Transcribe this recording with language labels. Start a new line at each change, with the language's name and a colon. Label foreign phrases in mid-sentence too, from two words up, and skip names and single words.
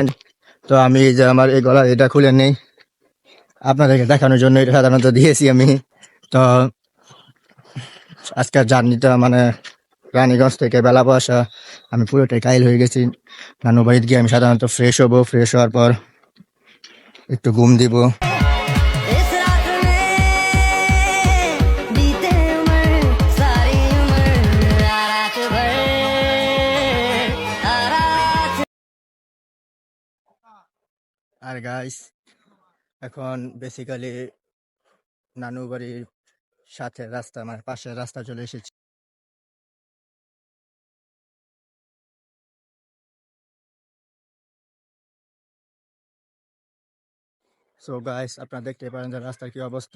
Bangla: তো আমি যে আমার এই গলা এটা খুলে নেই আপনাদেরকে দেখানোর জন্য, এটা সাধারণত দিয়েছি আমি। তো আজকের জার্নিটা মানে রানীগঞ্জ থেকে বেলা বসা, আমি পুরোটাই কাইল হয়ে গেছি। নানু বাড়িতে গিয়ে আমি সাধারণত ফ্রেশ হবো, ফ্রেশ হওয়ার পর একটু ঘুম দিব।
Hindi: इस रात में बीते उम्र सारी उम्र रात भर रात।
Bangla: আর গাইস, এখন বেসিক্যালি নানু বাড়ির সাথে রাস্তা, মানে পাশের রাস্তা চলে এসেছি।
English: so guys,
Bangla: আপনারা দেখতে পারেন যে রাস্তার কি অবস্থা।